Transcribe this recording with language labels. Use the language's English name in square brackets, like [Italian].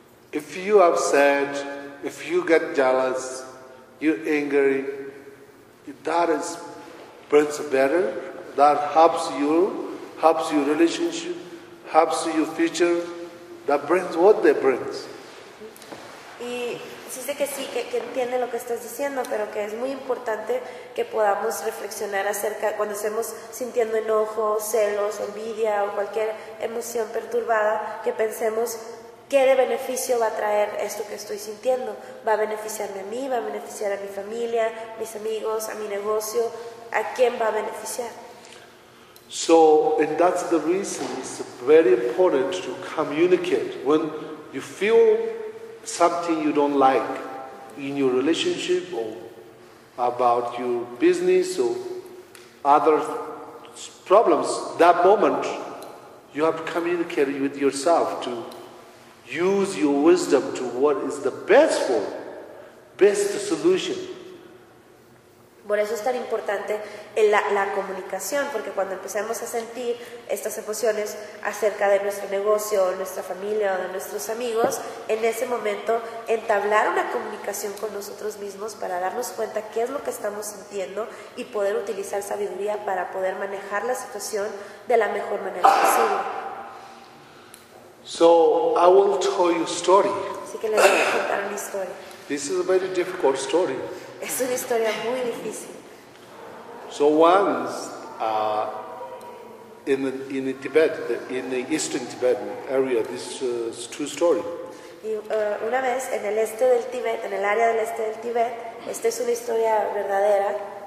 [English] If you upset, if you get jealous, you angry, that is brings better, that helps your relationship, helps your future, that brings what they brings. [Spanish] Y dice que sí, que entiende lo que estás diciendo, pero que es muy importante que podamos reflexionar acerca cuando estemos sintiendo enojo, celos, envidia o cualquier emoción perturbada, que pensemos qué de beneficio va a traer esto que estoy sintiendo. ¿Va a beneficiarme a mí? ¿Va a beneficiar a mi familia, mis amigos, a mi negocio? ¿A quién va a beneficiar? [English] So, and that's the reason it's very important to communicate. When you feel something you don't like in your relationship or about your business or other problems, that moment you have to communicate with yourself to use your wisdom to what is the best for, best solution. [Spanish] Por eso es tan importante la comunicación, porque cuando empezamos a sentir estas emociones acerca de nuestro negocio, o nuestra familia, o de nuestros amigos, en ese momento entablar una comunicación con nosotros mismos para darnos cuenta qué es lo que estamos sintiendo y poder utilizar sabiduría para poder manejar la situación de la mejor manera posible. [English] So I will tell you a story. [Spanish] Así que les voy a contar una historia. [English] This is a very difficult story. [Spanish] Es una historia muy difícil. [English] So once in Tibet, in the eastern Tibetan area, this is true story. [Spanish] Y una vez en el este del Tíbet, en el área del este del Tíbet, esta es una historia verdadera.